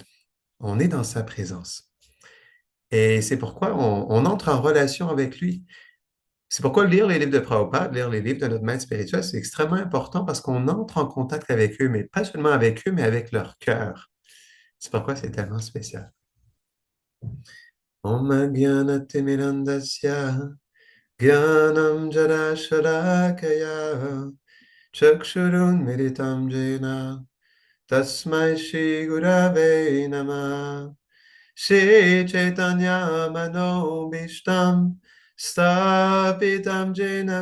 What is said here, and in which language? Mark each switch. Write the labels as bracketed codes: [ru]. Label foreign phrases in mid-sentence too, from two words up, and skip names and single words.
[fr] On est dans sa présence. Et c'est pourquoi on entre en relation avec lui. C'est pourquoi lire les livres de Prabhupada, lire les livres de notre maître spirituel, c'est extrêmement important parce qu'on entre en contact avec eux, mais pas seulement avec eux, mais avec leur cœur. C'est pourquoi c'est tellement spécial. [sa] Om Jnanatimirandasya Jnanam Jadasharakaya Chakshurun Militam Jena Tasmai Shri Gurave Namah Shri Chaitanya Manobishtam Stapitam Jena